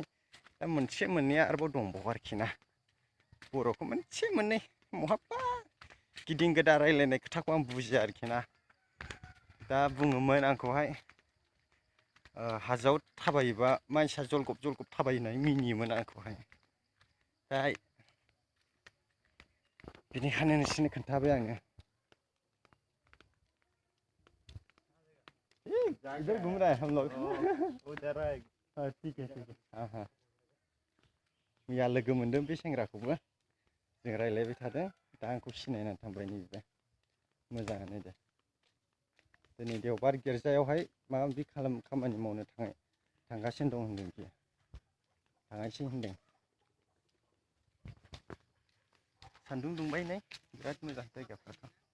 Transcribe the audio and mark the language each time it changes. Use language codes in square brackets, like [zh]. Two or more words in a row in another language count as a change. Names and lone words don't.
[brx] दा मोनसे मोननैया आरोबाव दंबावो आरोखि ना बर'खौ मोनसे मोननै महाबा गिदिं गोदा रायलायनाय खोथाखौ आं बुजिया आरोखि ना दा बुङोमोन आंखौहाय हाजोआव थाबायोबा मानसिया जलगब जलगब थाबायनाय मिनियोमोन आंखौहाय दा बेनिखायनो नोंसोरनो खोन्थाबाय आङो [hi] इधर घूम रहा है हम लोग उधर है ठीक है हाँ मैया [brx] लोगो मोनदों बे सेंग्राखौबो जों रायलायबाय थादों दा आंखौ सिनायनानै थांबाय नैबे मोजाङानो दे दिनै देवबार गिर्जायावहाय माबा माबि खामानि मावनो थांगासिनो दं होनदों बियो थांगासिनो होनदों सान्दुं दुंबाय नै बिराद मोजां जायगाफ्राथ'